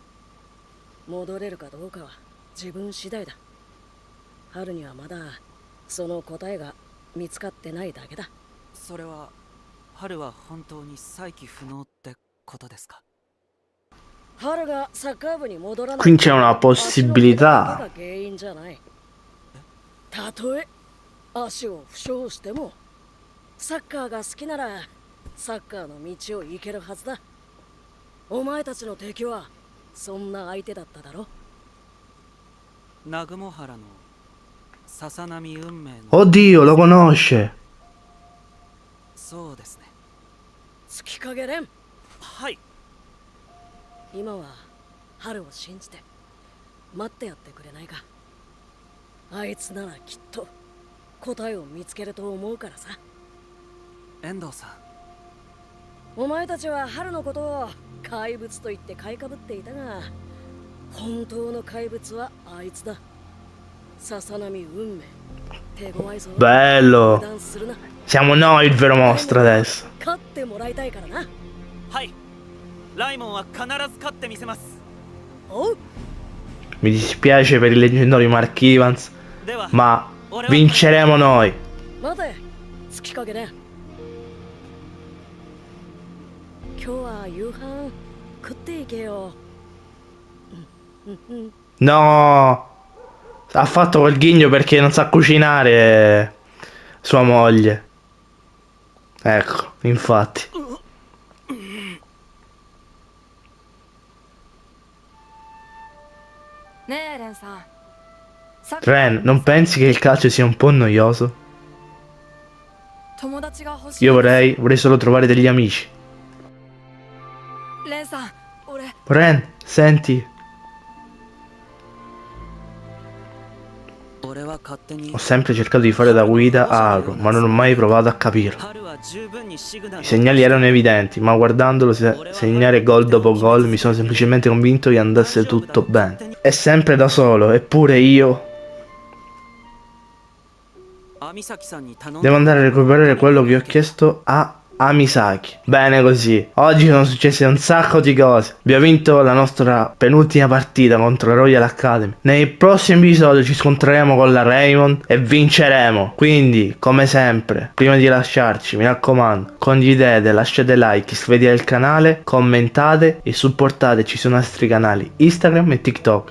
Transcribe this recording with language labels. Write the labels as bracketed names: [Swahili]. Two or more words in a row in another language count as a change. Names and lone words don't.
[Japanese] 戻れるかどうかは自分次第だ。春にはまだその答えが見つかってないだけだ。それは春は本当に再起不能ってことですか？春がサッカー部に戻らない。 [Italian] Qui c'è una possibilità. [Japanese] が原因じゃない。たとえ足を負傷してもサッカーが好きならサッカーの道を行けるはずだ。お前たちの敵はそんな相手だっただろ。南雲原の笹波運命の [Italian] Oddio, lo conosce. [Japanese] そうですね。月影蓮、はい。今は春を信じて待ってやってくれないか。あいつならきっと答えを見つけると思うからさ。遠藤さん、お前たちは春のことを怪物と言って買いかぶっていたが、本当の怪物はあいつだ。笹波運命。手強いぞ。 [Italian] Bello. [Japanese] 油断するな。 [Italian] Siamo noi il vero mostro adesso. [Japanese] 勝ってもらいたいからな。はい。ライモンは必ず勝ってみせます。おう。 [Italian] Mi dispiace per il leggendario Mark Evans, [Japanese] では、 [Italian] ma vinceremo noi. [Japanese] 待て、月影蓮。今日は夕飯食っていけよ。 [Italian] No, ha fatto quel ghigno perché non sa cucinare sua moglie. Ecco, infatti. Ren, non pensi che il calcio sia un po' noioso? Io vorrei solo trovare degli amici. Ren, senti. [Japanese] 俺は勝手に [Italian] Ho sempre cercato di fare da guida a Aro, ma non ho mai provato a capirlo. [Japanese] 春は十分にシグナル [Italian] I segnali erano evidenti, ma guardandolo segnare gol dopo gol mi sono semplicemente convinto che andasse tutto bene. È sempre da solo, eppure io [Japanese] 網崎さんに頼ん [Italian] devo andare a recuperare quello che ho chiesto a Amisaki. Bene così. Oggi sono successe un sacco di cose. Abbiamo vinto la nostra penultima partita contro la Royal Academy. Nei prossimi episodi ci scontreremo con la Raymond e vinceremo. Quindi, come sempre, prima di lasciarci, mi raccomando, condividete, lasciate like, iscrivetevi al canale, commentate e supportateci sui nostri canali Instagram e TikTok.